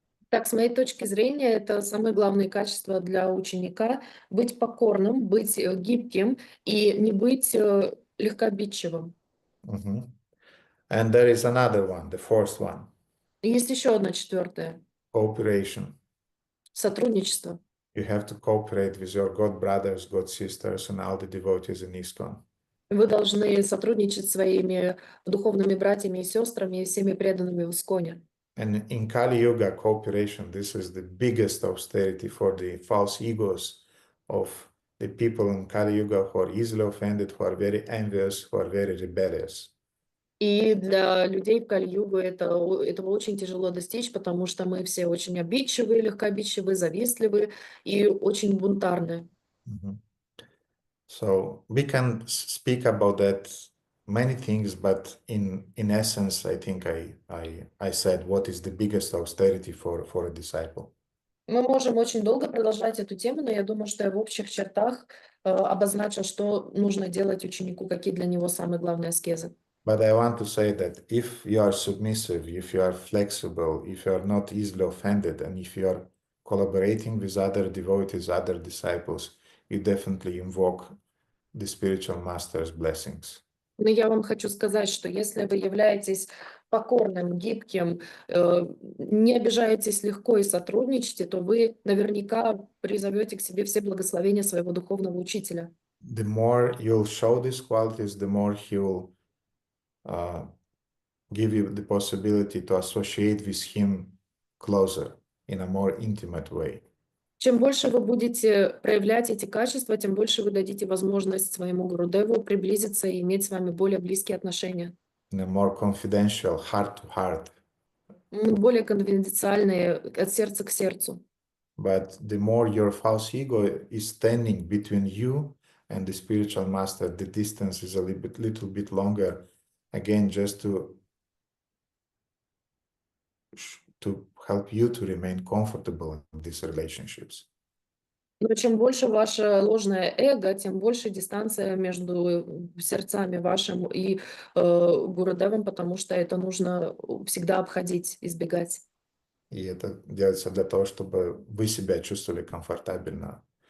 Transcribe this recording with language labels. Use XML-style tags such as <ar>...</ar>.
<ru>Так, с моей точки зрения, это самые главные качества для ученика — быть покорным, быть гибким и не быть легкообидчивым.</ru> <en>And there is another one, the fourth one.</en> <ru>И есть еще одна четвертая —</ru> <en>Cooperation.</en> <ru>сотрудничество.</ru> <en>You have to cooperate with your God brothers, God sisters, and all the devotees in ISKCON.</en> <ru>Вы должны сотрудничать с своими духовными братьями и сестрами и всеми преданными в Исконе.</ru> <en>And in Kali Yuga, cooperation, this is the biggest austerity for the false egos of the people in Kali Yuga who are easily offended, who are very envious, who are very rebellious.</en> <ru>И для людей в Кали-югу этого очень тяжело достичь, потому что мы все очень обидчивые, легкообидчивые, завистливые и очень бунтарные.</ru> <en>So we can speak about that many things, but in essence, I think I said what is the biggest austerity for a disciple.</en> <ru>Мы можем очень долго продолжать эту тему, но я думаю, что я в общих чертах обозначил, что нужно делать ученику, какие для него самые главные аскезы.</ru> <en>But I want to say that if you are submissive, if you are flexible, if you are not easily offended, and if you are collaborating with other devotees, other disciples, you definitely invoke the spiritual master's blessings.</en> <ru>Но я вам хочу сказать, что если вы являетесь покорным, гибким, не обижаетесь легко и сотрудничаете, то вы наверняка призовете к себе все благословения своего духовного учителя.</ru> <en>The more you'll show these qualities, the more he will give you the possibility to associate with him closer in a more intimate way.</en> <ru>Чем больше вы будете проявлять эти качества, тем больше вы дадите возможность своему Гурудеву приблизиться и иметь с вами более близкие отношения.</ru> <en>In a more confidential, heart-to-heart.</en> <ru>Более конфиденциальные, от сердца к сердцу.</ru> <en>But the more your false ego is standing between you and the spiritual master, the distance is a little bit longer. Again, just to help you to remain comfortable in these relationships.</en> <ru>Но чем больше ваше ложное эго, тем больше дистанция между сердцами вашим и Гурудевом, потому что это нужно всегда обходить, избегать. И это делается для того, чтобы вы себя чувствовали комфортабельно.</ru>